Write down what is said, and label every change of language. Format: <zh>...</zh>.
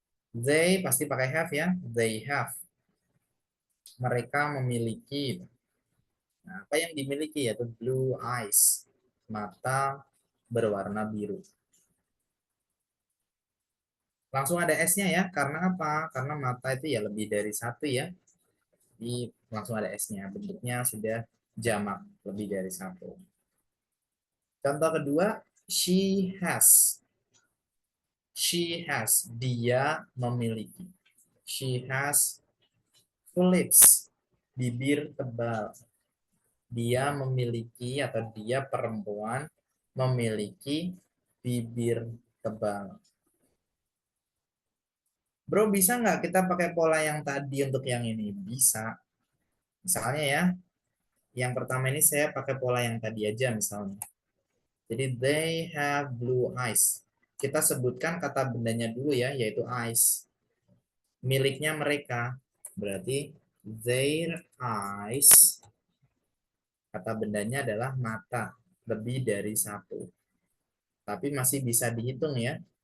<en>They</en> <id>pasti pakai</id> <en>have ya, they have.</en> <id>Mereka memiliki. Nah, apa yang dimiliki yaitu</id> <en>blue eyes,</en> <id>mata berwarna biru. Langsung ada S-nya ya. Karena apa? Karena mata itu ya lebih dari satu ya. Jadi langsung ada S-nya. Bentuknya sudah jamak, lebih dari satu. Contoh kedua,</id> <en>she has. She has.</en> <id>Dia memiliki.</id> <en>She has full lips.</en> <id>Bibir tebal. Dia memiliki atau dia perempuan memiliki bibir tebal. Bro, bisa nggak kita pakai pola yang tadi untuk yang ini? Bisa. Misalnya ya, yang pertama ini saya pakai pola yang tadi aja misalnya. Jadi</id> <en>they have blue eyes.</en> <id>Kita sebutkan kata bendanya dulu ya, yaitu eyes. Miliknya mereka. Berarti</id> <en>their eyes.</en> <id>Kata bendanya adalah mata. Lebih dari satu. Tapi masih bisa dihitung ya.</id>